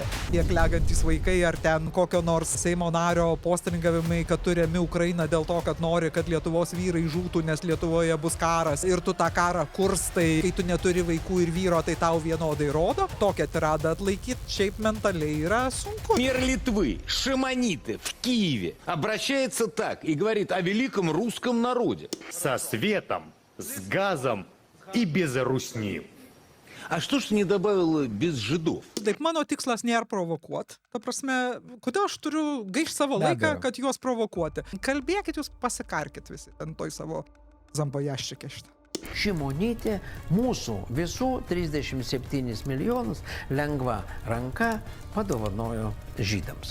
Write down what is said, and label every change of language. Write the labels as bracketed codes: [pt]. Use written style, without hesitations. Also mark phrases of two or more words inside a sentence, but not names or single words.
[lt] Tie klegantys vaikai ar ten kokio nors Seimo nario postringavimai, kad tu remi Ukrainą dėl to, kad nori, kad Lietuvos vyrai žūtų, nes Lietuvoje bus karas ir tu tą karą kurstai, kai tu neturi vaikų ir vyro, tai tau vienodai rodo. Tokią tiradą atlaikyti šiaip mentaliai yra sunku. [ru] Мэр Литвы Шимониты в Киеве обращается так и говорит о великом русском народе. Со светом, с газом и без русни. А что ж ты не добавила без жидов? [lt] Taip, mano tikslas nėra provokuoti. Ta prasme, kodėl aš turiu gaišti savo laiką, kad juos provokuoti? Kalbėkit, jūs pasikarkit visi ant toj savo zambojaščikė šitą. Šimonytė mūsų visų 37 milijonus lengva ranka padovanojo žydams.